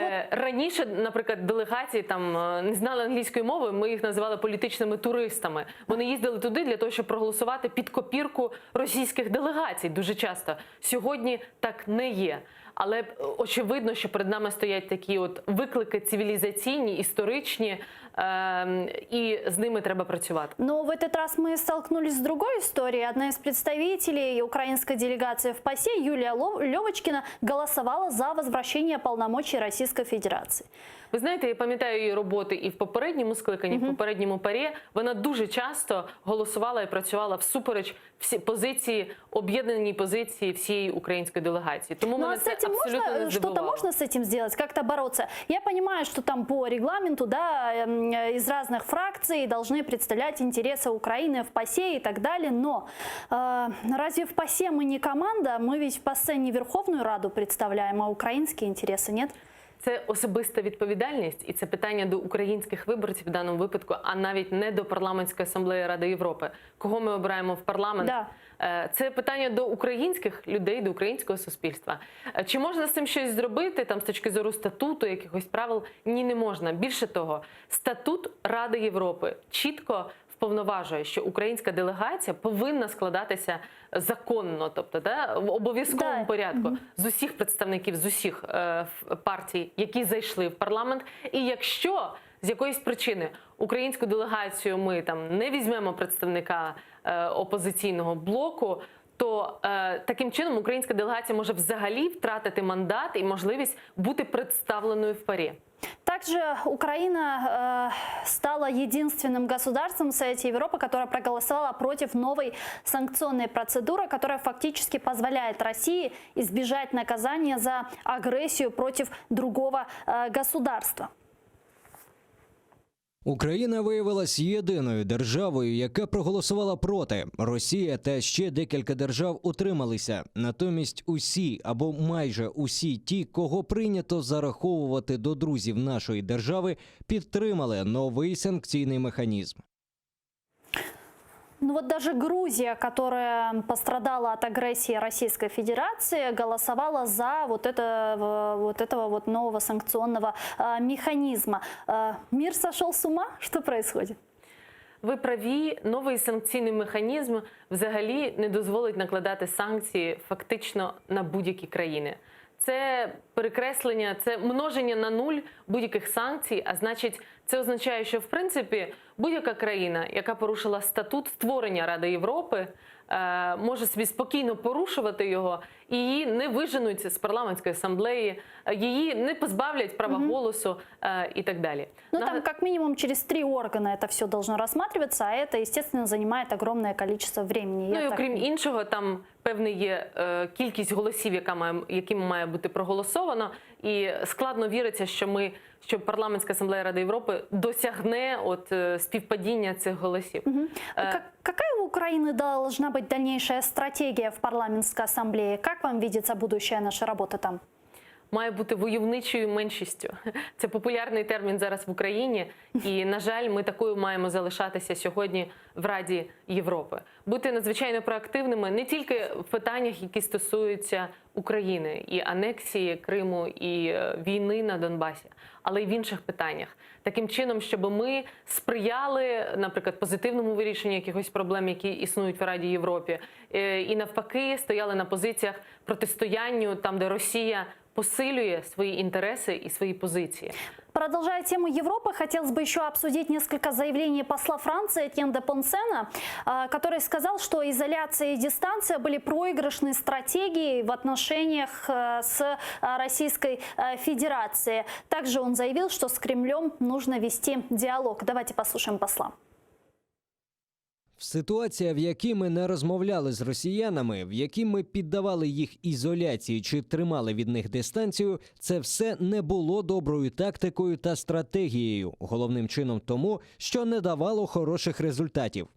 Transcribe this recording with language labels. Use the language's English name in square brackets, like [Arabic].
[Ukrainian] Раніше, наприклад, делегації там не знали англійської мови, ми їх називали політичними туристами. Вони їздили туди для того, щоб проголосувати під копірку російських делегацій дуже часто. Сьогодні так не є. Але очевидно, що перед нами стоять такі от виклики цивілізаційні, історичні, и с ними треба працювати. [Russian] Но в этот раз мы столкнулись с другой историей. Одна из представителей украинской делегации в ПАСЕ, Юлия Левочкина, голосовала за возвращение полномочий Российской Федерации. [Ukrainian] Ви знаєте, я пам'ятаю її роботи і в попередньому скликанні, в попередньому ПАРЄ. Вона дуже часто голосувала і працювала всупереч позиції, об'єднаній позиції всієї української делегації. Тому мене це абсолютно не здивувало. [Russian] Что-то можно с этим сделать, как-то бороться? Я понимаю, что там по регламенту, да, из разных фракций должны представлять интересы Украины в ПАСЕ и так далее, но разве в ПАСЕ мы не команда? Мы ведь в ПАСЕ не Верховную Раду представляем, а украинские интересы, нет? [Ukrainian] Це особиста відповідальність, і це питання до українських виборців в даному випадку, а навіть не до Парламентської асамблеї Ради Європи. Кого ми обираємо в парламент? [Russian] Да. [Ukrainian] Це питання до українських людей, до українського суспільства. Чи можна з цим щось зробити, там, з точки зору статуту, якихось правил? Ні, не можна. Більше того, статут Ради Європи чітко вповноважує, що українська делегація повинна складатися законно, тобто в обов'язковому порядку з усіх представників, з усіх партій, які зайшли в парламент. І якщо з якоїсь причини українську делегацію ми там не візьмемо представника опозиційного блоку, то таким чином українська делегація може взагалі втратити мандат і можливість бути представленою в ПАРЄ. [Russian] Также Украина стала единственным государством в Совете Европы, которое проголосовало против новой санкционной процедуры, которая фактически позволяет России избежать наказания за агрессию против другого государства. [Ukrainian] Україна виявилась єдиною державою, яка проголосувала проти. Росія та ще декілька держав утрималися. Натомість усі або майже усі ті, кого прийнято зараховувати до друзів нашої держави, підтримали новий санкційний механізм. [Russian] Ну вот даже Грузия, которая пострадала от агрессии Российской Федерации, голосовала за вот этого нового санкционного механизма. Мир сошел с ума? Что происходит? [Ukrainian] Ви праві, новий санкційний механізм взагалі не дозволить накладати санкції фактично на будь-які країни. Це перекреслення, це множення на нуль будь-яких санкцій, а значить, це означає, що в принципі будь-яка країна, яка порушила статут створення Ради Європи, може собі спокійно порушувати його, і її не виженуть з парламентської асамблеї, її не позбавлять права голосу і так далі. [Russian] Ну там как минимум через 3 органа это все должно рассматриваться, а это, естественно, занимает огромное количество времени. [Ukrainian] Ну і окрім іншого, там певний є кількість голосів, якими має бути проголосовано, і складно віриться, що парламентська асамблея Ради Європи досягне співпадіння цих голосів. [Russian] Какая у Украины должна быть дальнейшая стратегия в парламентской ассамблее? Как вам видится будущая наша работа там? [Ukrainian] Має бути войовничою меншістю. Це популярний термін зараз в Україні, і, на жаль, ми такою маємо залишатися сьогодні в Раді Європи. Бути надзвичайно проактивними не тільки в питаннях, які стосуються України, і анексії Криму, і війни на Донбасі, але й в інших питаннях. Таким чином, щоб ми сприяли, наприклад, позитивному вирішенню якихось проблем, які існують в Раді Європи, і навпаки стояли на позиціях протистоянню там, де Росія посилює [Russian] свои интересы и свои позиции. Продолжая тему Европы, хотелось бы еще обсудить несколько заявлений посла Франции Этьен де Понсена, который сказал, что изоляция и дистанция были проигрышной стратегией в отношениях с Российской Федерацией. Также он заявил, что с Кремлем нужно вести диалог. Давайте послушаем посла. [Ukrainian] Ситуація, в якій ми не розмовляли з росіянами, в якій ми піддавали їх ізоляції чи тримали від них дистанцію, це все не було доброю тактикою та стратегією. Головним чином тому, що не давало хороших результатів.